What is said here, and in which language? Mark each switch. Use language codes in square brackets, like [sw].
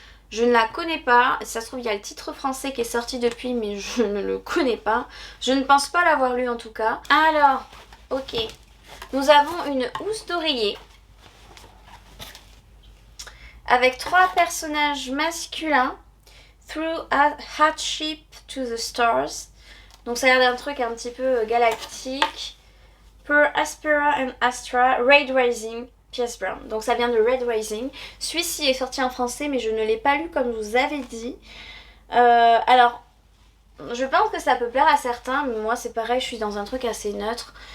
[fr] Je ne la connais pas, ça se trouve il y a le titre français qui est sorti depuis mais je ne le connais pas. Je ne pense pas l'avoir lu en tout cas. Alors, ok. Nous avons une housse d'oreiller. Avec 3 personnages masculins. [en] Through Hardship to the Stars. [fr] Donc ça a l'air d'un truc un petit peu galactique. Per Aspera and Astra, Raid Rising. Pierce Brown. Donc ça vient de Red Rising. Celui-ci est sorti en français mais je ne l'ai pas lu comme je vous avais dit. Alors, je pense que ça peut plaire à certains, mais moi c'est pareil, je suis dans un truc assez neutre.